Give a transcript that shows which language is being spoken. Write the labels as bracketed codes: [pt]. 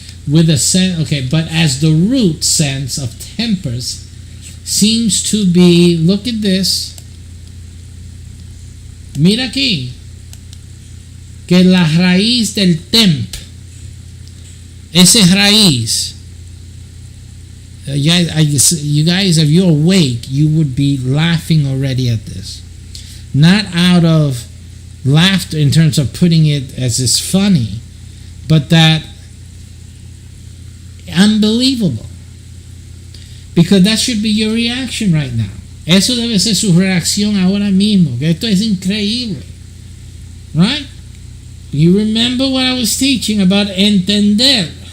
[en] With a sense, but as the root sense of tempers seems to be, look at this, [es] mira aquí, que la raíz del temp, ese raíz, [en] you guys, if you're awake, you would be laughing already at this. Not out of laughter in terms of putting it as it's funny, but that unbelievable, because that should be your reaction right now. [es] Eso debe ser su reacción ahora mismo, que esto es increíble, [en] right? You remember what I was teaching about entender.